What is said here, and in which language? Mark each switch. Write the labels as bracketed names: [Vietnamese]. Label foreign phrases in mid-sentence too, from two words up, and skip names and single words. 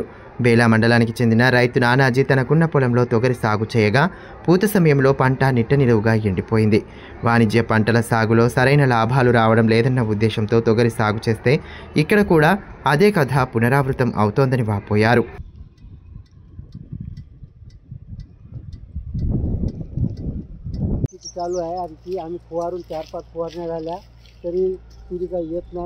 [Telugu] బేలా మండలానికి చెందిన రైతు నానాజీ తనకున్న పొలంలో తొగరి సాగు చేయగా పూత సమయంలో పంట నిట్ట నిలువుగా ఎండిపోయింది. వాణిజ్య పంటల సాగులో సరైన లాభాలు రావడం లేదన్న ఉద్దేశంతో తొగరి సాగు చేస్తే ఇక్కడ కూడా అదే కథ పునరావృతం అవుతోందని వాపోయారు. [Marathi] चालू आहे. आणखी आम्ही फवारून 4-5 फवारण्या झाल्या तरी तुरी काही येत नाही.